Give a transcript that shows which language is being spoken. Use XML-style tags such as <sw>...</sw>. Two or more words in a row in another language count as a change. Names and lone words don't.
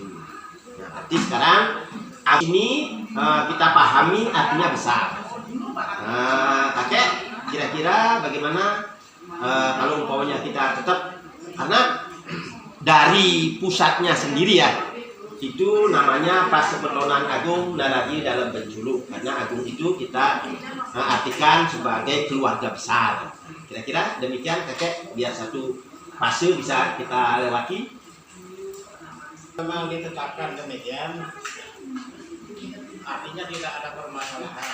<id>Nah, berarti sekarang ini kita pahami artinya besar. Kakek, kira-kira bagaimana kalau umpamanya kita tetap, karena dari pusatnya sendiri ya, itu namanya pasemetonan agung nararia dalam benculuk, karena agung itu kita artikan sebagai keluarga besar. Kira-kira demikian kakek, biar satu fase bisa kita lewati. Memang ditetapkan demikian artinya tidak ada permasalahan.</id>